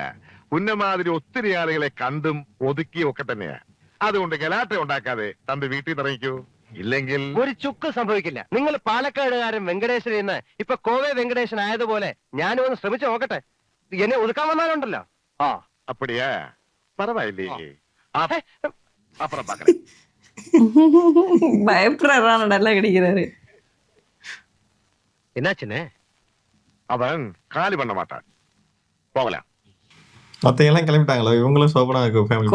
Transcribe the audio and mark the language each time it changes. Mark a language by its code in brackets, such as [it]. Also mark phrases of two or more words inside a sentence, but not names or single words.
[ml] ഉന്നമാതിരി ഒത്തിരി ആളുകളെ കണ്ടും ഒതുക്കിയും ഒക്കെ തന്നെയാ. അതുകൊണ്ട് ഗലാട്ട ഉണ്ടാക്കാതെ തന്റെ വീട്ടിൽ ഇറങ്ങിക്കൂ. ഇല്ലെങ്കിൽ ഒരു ചുക്ക് സംഭവിക്കില്ല. നിങ്ങൾ പാലക്കാടുകാരൻ വെങ്കടേശൻ എന്ന് ഇപ്പൊ കോവൈ വെങ്കടേശൻ ആയതുപോലെ ഞാനും ഒന്ന് ശ്രമിച്ചു നോക്കട്ടെ. എന്നെ ഒതുക്കാൻ വന്നാലുണ്ടല്ലോ. ആ, [ta] அப்படியா? பரவாயில்லையே. அப்புறம் பாக்குறேன். பயப்படுறாரு, நல்லா கிடைக்கிறாரு. என்னாச்சுன்னு? அவன் காலி பண்ண மாட்டான். போகலாம். மத்தையெல்லாம் கிளம்பிட்டாங்களோ? இவங்களும் சோபனா ஃபேமிலி